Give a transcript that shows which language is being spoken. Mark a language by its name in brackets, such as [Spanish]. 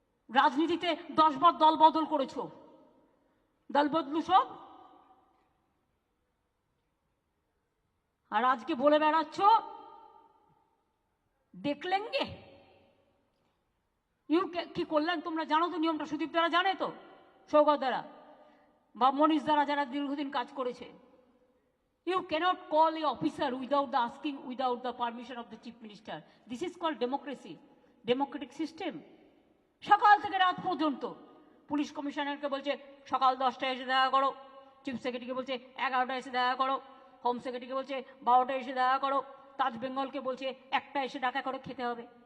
[Bangla] রাজনীতিতে 10 বার দল বদল করেছো, দল বদলু সব, আর আজকে বলে বেড়াচ্ছ দেখলেঙ্গে। ইউ কি করলেন তোমরা জানো তো নিয়মটা? সুদীপ দ্বারা জানে তো, সৌগত দ্বারা বা মনীষ দ্বারা, যারা দীর্ঘদিন কাজ করেছে। [English] You cannot call a officer without the asking, without the permission of the chief minister. This is called democracy, democratic system. [Bangla] সকাল থেকে রাত পর্যন্ত পুলিশ কমিশনারকে বলছে সকাল 10টায় এসে দেখা করো, চিফ সেক্রেটারিকে বলছে 11টায় এসে দেখা করো, হোম সেক্রেটারিকে বলছে 12টায় এসে দেখা করো, তাজ বেঙ্গলকে বলছে 1টায় এসে দেখা করে খেতে হবে।